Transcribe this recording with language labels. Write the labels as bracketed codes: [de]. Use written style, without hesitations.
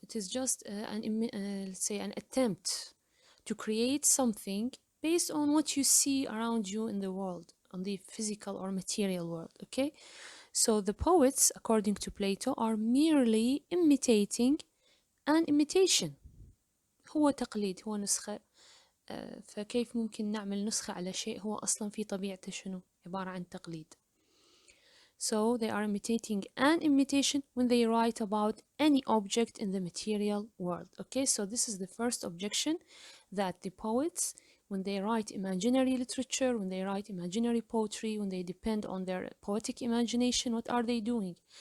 [en] It is just let's say an attempt to create something based on what you see around you in the world, on the physical or material world, okay? So the poets, according to Plato, are merely imitating an imitation. [ar] هو تقليد، هو نسخة. فكيف ممكن نعمل نسخة على شيء هو أصلا في طبيعته شنو؟ عبارة عن تقليد. [en] So they are imitating an imitation when they write about any object in the material world. Okay, so this is the first objection, that the poets, when they write imaginary literature, when they write imaginary poetry, when they depend on their poetic imagination, what are they doing?